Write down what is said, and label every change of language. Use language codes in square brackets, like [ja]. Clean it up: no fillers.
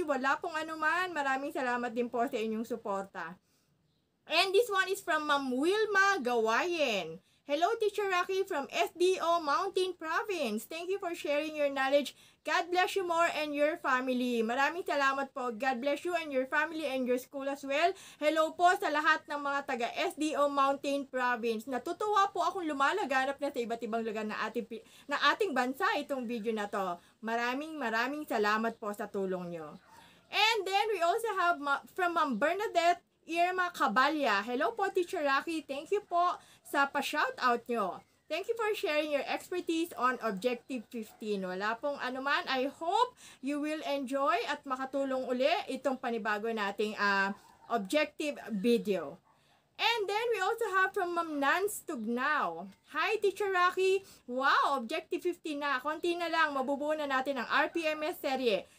[tl] Wala pong anuman. Maraming salamat din po sa inyong suporta. [en] And this one is from Ma'am Wilma Gawayen. Hello, Teacher Racky from SDO Mountain Province. Thank you for sharing your knowledge. God bless you more and your family. [tl] Maraming salamat po. [en] God bless you and your family and your school as well. [tl] Hello po sa lahat ng mga taga SDO Mountain Province. Natutuwa po akong lumalaganap na sa iba't ibang lugar na ating bansa itong video na to. Maraming salamat po sa tulong nyo. [en] And then we also have from Ma'am Bernadette Irma Cabalya. [tl] Hello po, Teacher Racky. Thank you po sa pa-shoutout nyo. [en] Thank you for sharing your expertise on Objective 15. [tl] Wala pong anuman. [en] I hope you will enjoy [tl] at makatulong uli itong panibago nating objective video. [en] And then we also have from Ma'am Nance Tugnaw. Hi, Teacher Racky. Wow, Objective 15 na. [tl] Konti na lang. Mabubuo na natin ang RPMS serye.